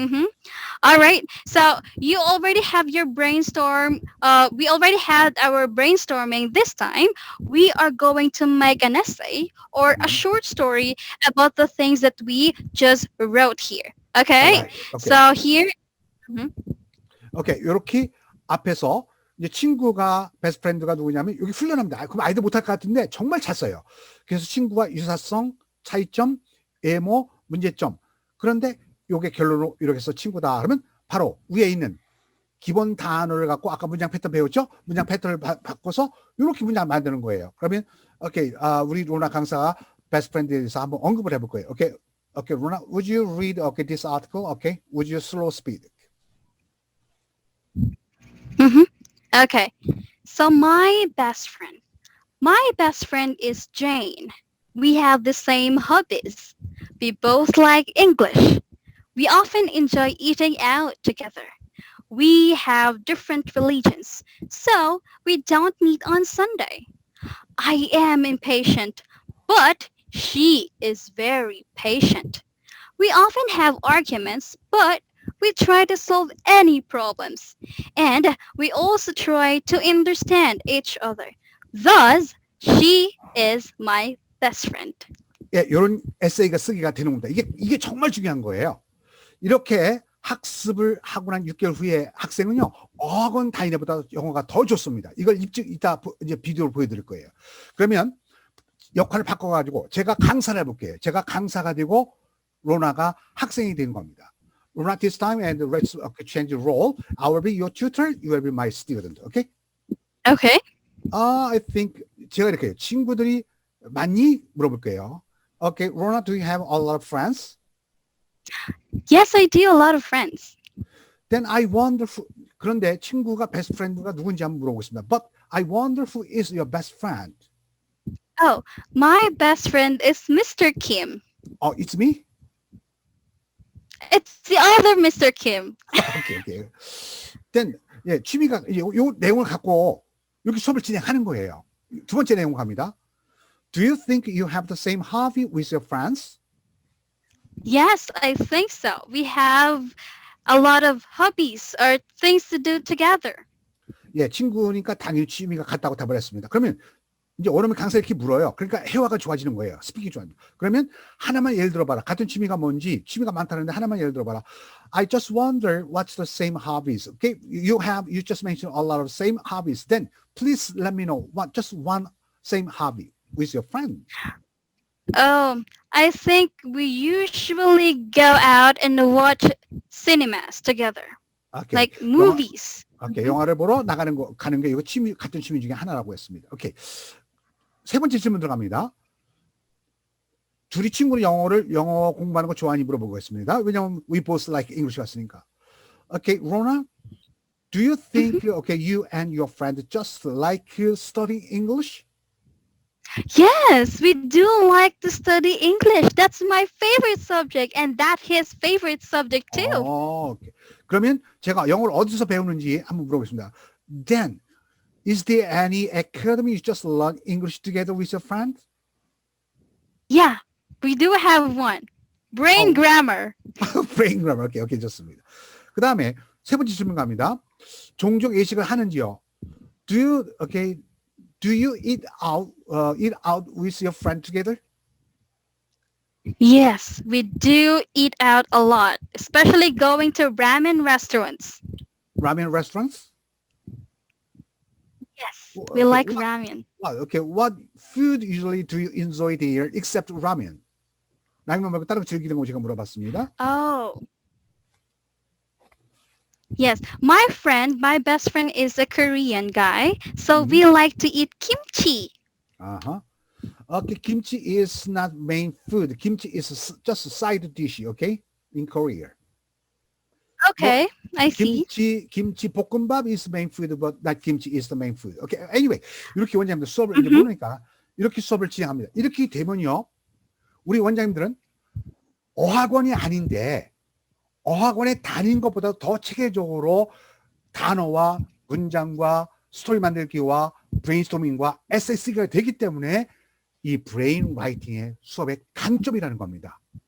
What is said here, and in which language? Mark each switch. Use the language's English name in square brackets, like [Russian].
[English] Mm-hmm. All right. So you already have your brainstorm. We already had our brainstorming this time. We are going to make an essay or a short story about the things that we just wrote here. all Okay. right. Okay, So here. Mhm. [Korean] 오케이. 이렇게 앞에서 이제 친구가 베스트 프렌드가 누구냐면 여기 훈련합니다. 그럼 아이들 못할 것 같은데 정말 잘 써요. 그래서 친구와 유사성, 차이점, 애모, 문제점. 그런데 요게 결론으로 이렇게 해서 친구다. 그러면 바로 위에 있는 기본 단어를 갖고 아까 문장 패턴 배웠죠? 문장 패턴을 바꿔서 이렇게 문장 만드는 거예요. 그러면 오케이. 우리 로나 강사가 베스트 프렌드에 대해서 한번 언급을 해볼 거예요. 오케이. 오케이. [English] 로나, would you read this article? Okay. Would you slow speed? Mhm. Okay. So my best friend. My best friend is Jane. We have the same hobbies. We both like English. We often enjoy eating out together. We have different religions, so we don't meet on Sunday. I am impatient, but she is very patient. We often have arguments, but we try to solve any problems. And we also try to understand each other. Thus, she is my best friend. [Korean] 예, 이런 에세이가 쓰기가 되는 겁니다. 이게 정말 중요한 거예요. 이렇게 학습을 하고 난 6개월 후에 학생은요, 어학원 다니기보다 영어가 더 좋습니다. 이걸 이따 이제 비디오를 보여드릴 거예요. 그러면 역할을 바꿔가지고 제가 강사를 해볼게요. 제가 강사가 되고 로나가 학생이 된 겁니다. [English] Rona, this time and let's change the role. I will be your tutor. You will be my student. Okay? Okay. I think [Korean] 제가 이렇게 해요. 친구들이 많이 물어볼 거예요. [English] Okay, Rona, do you have a lot of friends? Yes, I do a lot of friends. Then I wonder [Korean] 그런데 친구가 베스트 프렌드가 누군지 한번 물어보고 있습니다. [English] But I wonder who is your best friend? Oh, my best friend is Mr. Kim. Oh, it's me? It's the other Mr. Kim. Okay. Then [Korean] 예, 취미가 요 내용을 갖고 이렇게 수업을 진행하는 거예요. 두 번째 내용 갑니다. [English] Do you think you have the same hobby with your friends? Yes, I think so. We have a lot of hobbies or things to do together. [Korean] 예, 친구니까 당연히 취미가 같다고 답을 했습니다. 그러면 이제 원어민 강사 이렇게 물어요. 그러니까 회화가 좋아지는 거예요. 스피킹이 좋아집니다. 그러면 하나만 예를 들어봐라. 같은 취미가 뭔지, 취미가 많다는데 하나만 예를 들어봐라. [English] I just wonder what's the same hobbies. Okay, you just mentioned a lot of same hobbies. Then please let me know just one same hobby with your friend. I think we usually go out and watch cinemas together, Okay. like movies. [Korean] 오케이, 영화를 보러 가는 게 이거 같은 취미 중에 하나라고 했습니다. 오케이. 세 번째 질문 들어갑니다. 둘이 친구는 영어 공부하는 거 좋아하니 물어보겠습니다. 왜냐면 [English] we both like English [Korean] 갔으니까. [English] Okay, Rona, do you think you and your friend just like studying English? Yes, we do like to study English. That's my favorite subject, and that's his favorite subject too. [Korean] 오케이. 그러면 제가 영어를 어디서 배우는지 한번 물어보겠습니다. [English] Then, is there any academy you just learn English together with your friend? Yeah, we do have one. Brain grammar. [Korean] brain grammar. 오케이, 좋습니다. 그 다음에 세 번째 질문 갑니다. 종종 외식을 하는지요? [English] Do you eat out with your friend together? Yes, we do eat out a lot, especially going to ramen restaurants. Ramen restaurants? Yes, Okay, we like what- ramen. Okay, what food usually do you enjoy there except ramen? [Korean] 라면 말고 다른 거 즐기는 거 제가 물어봤습니다. [English] Oh. Yes, my best friend is a Korean guy, so we like to eat kimchi. Uh-huh. Okay, kimchi is not main food. Kimchi is just a side dish, okay? In Korea. Okay, I see. 김치 볶음밥 is main food, but not kimchi is the main food. Okay, anyway, [Korean] 이렇게 원장님들 수업을 이제 모르니까 이렇게 수업을 진행합니다. 이렇게 되면요, 우리 원장님들은 어학원이 아닌데 어학원에 다닌 것보다 더 체계적으로 단어와 문장과 스토리 만들기와 브레인스토밍과 에세이가 되기 때문에 이 브레인 라이팅의 수업의 강점이라는 겁니다.